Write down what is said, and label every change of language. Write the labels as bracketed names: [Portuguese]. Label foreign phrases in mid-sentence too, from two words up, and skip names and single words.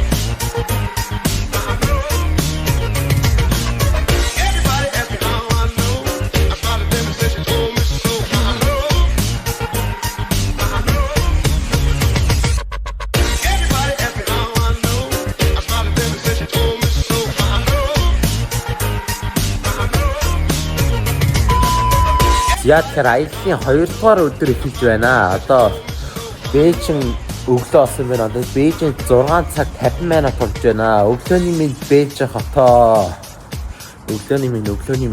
[English] Everybody asked me how I know. I smiled at them and said she told me so. I know. Everybody asked me how I know. I smiled at them and said she told me so. I know. [Mongolian] Яа тэгэхээр аяллаа 2 дугаар өдөр эхэлж байна. Одоо Бээжин өглөө болсон байна. Одоо Бээжин 6 цаг 50 минут болж байна. Өглөөний минь Бээжин хотоо. Өглөөний минь.